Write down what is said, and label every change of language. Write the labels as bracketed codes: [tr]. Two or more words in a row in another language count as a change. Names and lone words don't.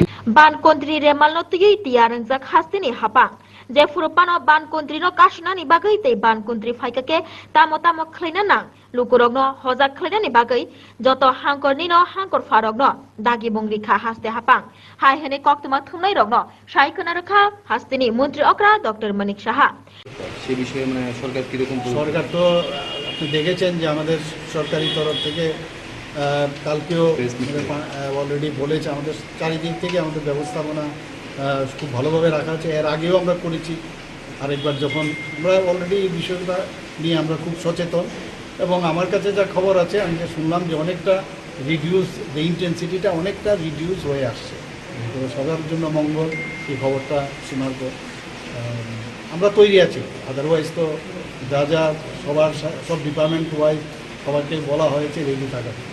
[trp] ban kontri remal no tigi tiarang jak hastini hapang je furupano ban kontri no kashnani bagai te ban kontri faikake tamo khlaina nang lukurogno hojak khlainani bagai joto hangkorni no hangkor farogno dagi bongri kha haste hapang hai hene koktuma thumnai rogno saikona rakha hastini মন্ত্রী অকরা ডক্টর মানিক সাহা [bn] সেই বিষয়ে মানে সরকার কি রকম সরকার তো আপনি দেখেছেন যে আমাদের সরকারি তরফ থেকে কালকেও অলরেডি বলেছে আমাদের চারিদিক থেকে আমাদের ব্যবস্থাপনা খুব ভালোভাবে রাখা আছে এর আগেও আমরা করেছি আরেকবার যখন আমরা অলরেডি এই বিষয়টা নিয়ে আমরা খুব সচেতন এবং আমার কাছে যা খবর আছে আমি যে শুনলাম যে অনেকটা রিডিউস যে ইন্টেন্সিটিটা অনেকটা রিডিউস হয়ে আসছে তো সবার জন্য মঙ্গল এই খবরটা শোনার পর আমরা তৈরি আছি আদারওয়াইজ তো যা যা সব [en] department wise [bn] সবাইকে বলা হয়েছে রেডি থাকা